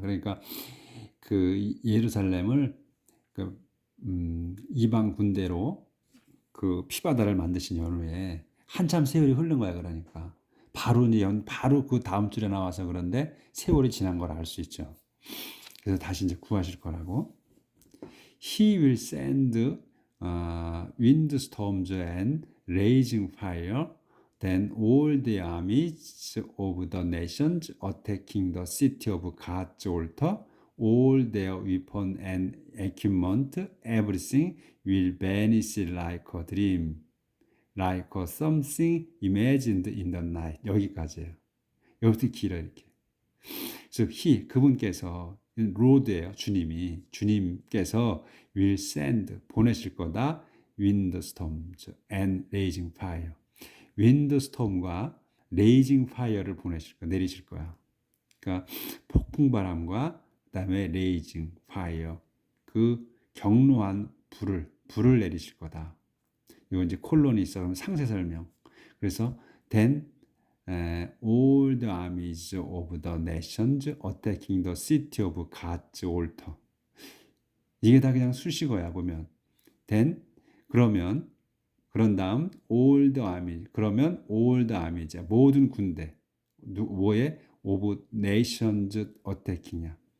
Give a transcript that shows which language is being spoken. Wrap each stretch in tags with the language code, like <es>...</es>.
<ko>그러니까 그 예루살렘을 그 이방 군대로 그 피바다를 만드신 연후에 한참 세월이 흐른 거야. 그러니까 바로 그 다음 줄에 나와서 그런데 세월이 지난 걸 알 수 있죠. 그래서 다시 이제 구하실 거라고.</ko> <en>He will send windstorms and raging fire. Then all the armies of the nations attacking the city of God's altar, all their weapons and equipment, everything will vanish like a dream, like something imagined in the night.</en> <ko>여기까지예요. 여기부터 길어 이렇게. 그래서 그분께서 로드예요. 주님께서</ko> <en>will send</en> <ko>보내실 거다.</ko> <en>windstorms and raging fire.</en> <ko>windstorm과</ko> <en>raging fire</en> <ko>를 내리실 거야. 그러니까 폭풍바람과 그다음에</ko> <en>raging fire</en> <ko>그 경로한 불을 내리실 거다. 이거 이제 콜론이 있어. 그럼 상세 설명. 그래서</ko> <en>then all the armies of the nations attacking the city of God's altar.</en> <ko>이게 다 그냥 수식어야 보면.</ko> <en>then</en> <ko>그런 다음</ko> <en>all the armies.</en> <ko>그러면</ko> <en>all the armies.</en> <ko>모든 군대. 뭐에</ko> <en>of nations attacking이야.</en>